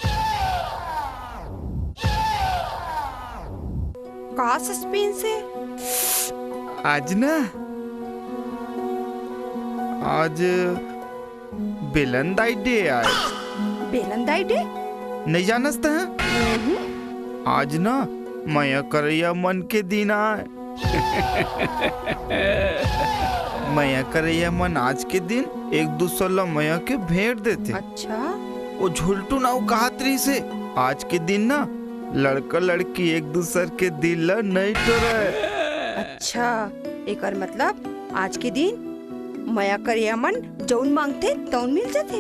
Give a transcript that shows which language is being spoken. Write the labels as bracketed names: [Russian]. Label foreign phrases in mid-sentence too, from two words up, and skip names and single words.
[Chhattisgarhi] का सस्पेंस है? आज ना, आज बेलंदाई डे आए। बेलंदाई डे? नहीं जानता है? आज ना मया करैया मन के दिन आए। मया करैया मन आज के दिन एक दूसरा मया के भेंट देते। अच्छा। वो झुलटू ना कहत रही से आज के दिन ना लड़का लड़की एक दूसरे के दिल ला नहीं तोड़े। अच्छा, एकर मतलब आज के दिन मया करिया मन जौन मांगते तौन मिल जाते।